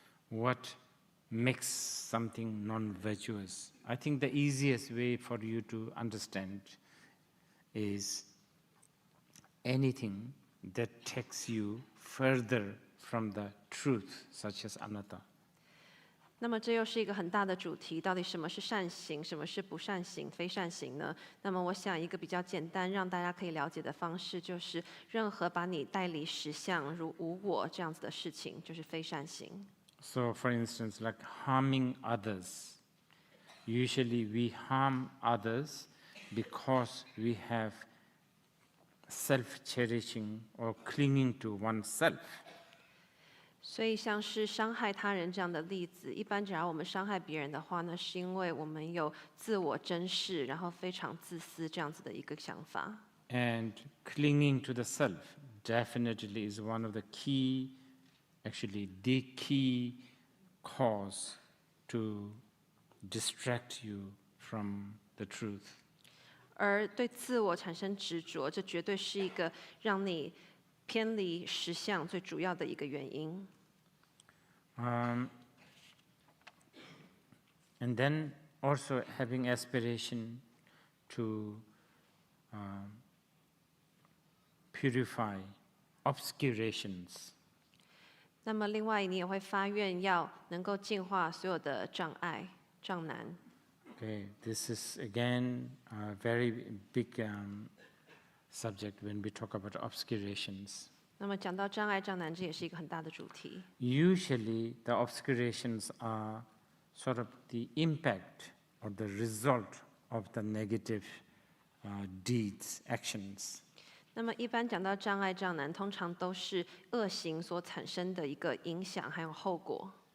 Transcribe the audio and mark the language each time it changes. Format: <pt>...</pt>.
<en>What makes something non-virtuous? I think the easiest way for you to understand is anything that takes you further from the truth, such as anatta.</en> <zh>那么这又是一个很大的主题，到底什么是善行，什么是不善行、非善行呢？那么我想一个比较简单，让大家可以了解的方式，就是任何把你带离实相，如无我这样子的事情，就是非善行。</zh> <en>So, for instance, like harming others. Usually we harm others because we have self-cherishing or clinging to oneself.</en> <zh>所以像是伤害他人这样的例子，一般假如我们伤害别人的话呢，是因为我们有自我珍视，然后非常自私这样子的一个想法。</zh> <en>And clinging to the self definitely is one of the key, actually the key cause to distract you from the truth.</en> <zh>而对自我产生执着，这绝对是一个让你偏离实相最主要的一个原因。</zh> <en>And then also having aspiration to purify obscurations.</en> <zh>那么另外，你也会发愿要能够净化所有的障碍、障难。</zh> <en>Okay, this is again a very big subject when we talk about obscurations.</en> <zh>那么讲到障碍、障难，这也是一个很大的主题。</zh> <en>Usually, the obscurations are sort of the impact or the result of the negative deeds, actions.</en> <zh>那么一般讲到障碍、障难，通常都是恶行所产生的一个影响还有后果。</zh>